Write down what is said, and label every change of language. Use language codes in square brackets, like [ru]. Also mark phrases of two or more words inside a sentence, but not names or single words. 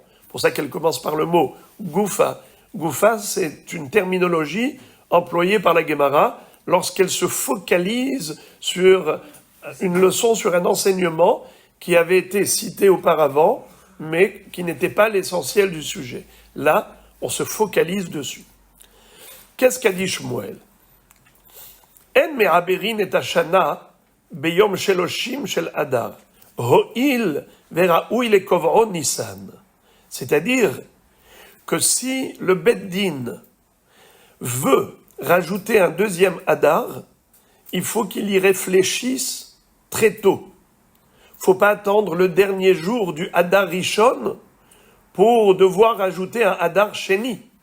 [fr] Pour ça qu'elle commence par le mot Goufa. Goufa, c'est une terminologie employée par la Gemara lorsqu'elle se focalise sur une leçon, sur un enseignement qui avait été cité auparavant, mais qui n'était pas l'essentiel du sujet. Là, on se focalise dessus. Qu'est-ce qu'a dit [he] Shmuel? אין מעברין את השנה ביום שלושים של אדר הואיל וראוי לקובעו ניסן. [fr] C'est-à-dire que si le Bet Din veut rajouter un deuxième Adar, il faut qu'il y réfléchisse très tôt. Il ne faut pas attendre le dernier jour du Adar Rishon pour devoir rajouter un Adar Sheni.